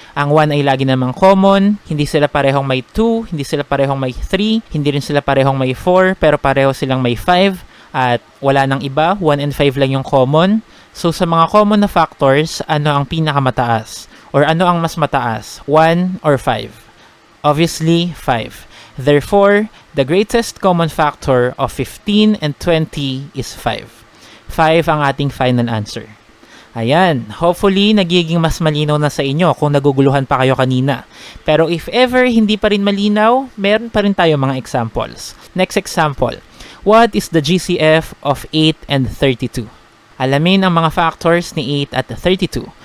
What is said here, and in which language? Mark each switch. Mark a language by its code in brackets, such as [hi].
[tl] Ang 1 ay lagi namang common, hindi sila parehong may 2, hindi sila parehong may 3, hindi rin sila parehong may 4, pero pareho silang may 5, at wala nang iba, 1 and 5 lang yung common. So sa mga common na factors, ano ang pinakamataas? Or ano ang mas mataas? 1 or 5? [en] Obviously, 5. Therefore, the greatest common factor of 15 and 20 is 5. [tl] 5 ang ating final answer. Ayan, hopefully nagiging mas malinaw na sa inyo kung naguguluhan pa kayo kanina. Pero if ever hindi pa rin malinaw, meron pa rin tayo mga examples. [en] Next example, what is the GCF of 8 and 32? [tl] Alamin ang mga factors ni 8 at 32.